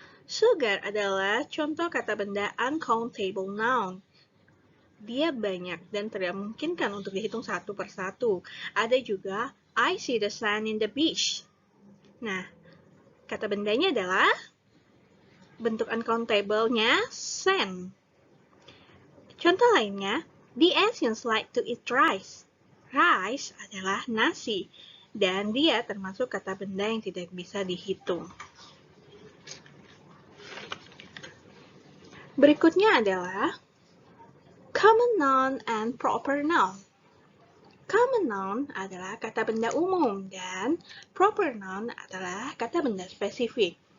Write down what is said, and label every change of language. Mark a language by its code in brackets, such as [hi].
[id] Sugar adalah contoh kata benda uncountable noun. Dia banyak dan tidak memungkinkan untuk dihitung satu persatu. Ada juga, [en] I see the sun in the beach. [id] Nah, kata bendanya adalah bentuk uncountable-nya sand. Contoh lainnya, [en] the Asians like to eat rice. [id] Rice adalah nasi, dan dia termasuk kata benda yang tidak bisa dihitung. Berikutnya adalah common noun and proper noun. Common noun adalah kata benda umum dan proper noun adalah kata benda spesifik.